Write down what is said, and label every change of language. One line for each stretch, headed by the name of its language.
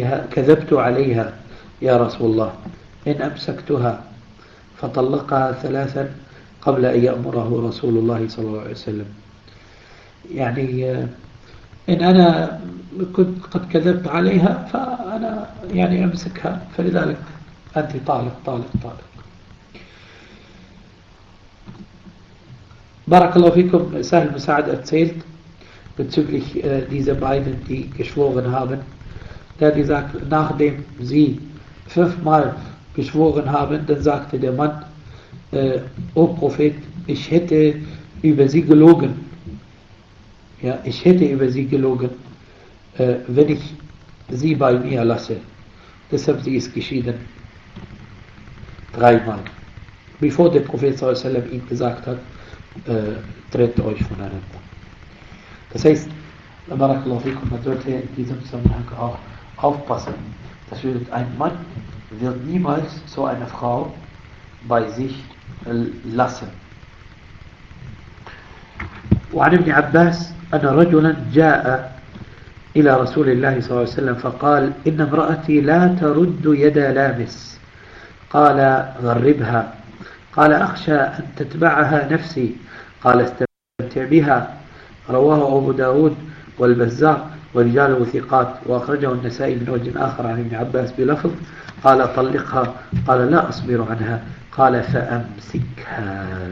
Arabic: كذبت عليها يا رسول الله إن أمسكتها فطلقها ثلاثا قبل أن يأمره رسول الله صلى الله عليه وسلم يعني إن أنا كنت قد كذبت عليها فأنا يعني أمسكها فلذلك أنت طالق طالق طالق Barakallahu fikum,
German: Sahl ibn Sa'd erzählt bezüglich dieser beiden, die geschworen haben. Der hat gesagt, nachdem sie fünfmal geschworen haben, dann sagte der Mann, O Prophet, ich hätte über sie gelogen. Ja, ich hätte über sie gelogen, wenn ich sie bei mir lasse. Deshalb sie ist geschieden. Dreimal. Bevor der Prophet sallallahu alaihi wasallam ihm gesagt hat, trennt euch voneinander. Das heißt, Barakallahu fikum, man sollte in diesem Zusammenhang auch aufpassen. Das bedeutet, ein Mann wird niemals so eine Frau bei sich lassen.
Arabic: وعن ابن عباس أن رجلا جاء إلى رسول الله صلى الله عليه وسلم فقال إن امرأتي لا ترد يد لامس قال غربها قال أخشى أن تتبعها نفسي قال استمتع بها رواه أبو داود والبزار ورجال وثقات وأخرجه النسائي من وجه آخر عن ابن عباس بلفظ قال طلقها قال لا أصبر عنها قال فأمسكها